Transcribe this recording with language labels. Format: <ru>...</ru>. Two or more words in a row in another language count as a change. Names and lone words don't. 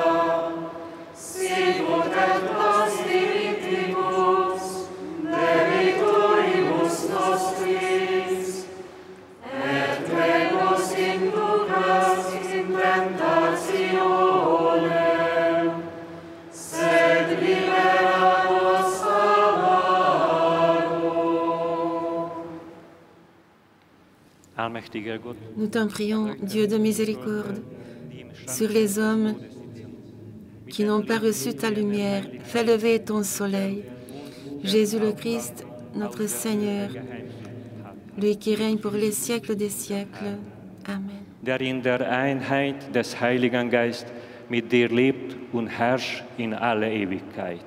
<la>sicut et nos dimittimus debitoribus nostris, et ne nos inducas in tentationem, sed libera nos a malo.</la> <de>Allmächtiger Gott,</de> <fr>Nous t'en prions, Dieu de miséricorde, sur les hommes qui n'ont pas reçu ta lumière, fais lever ton soleil. Jésus le Christ, notre Seigneur, lui qui règne pour les siècles des siècles. Amen.</fr> <de>der in der Einheit des Heiligen Geist mit dir lebt und herrscht in alle Ewigkeit.</de>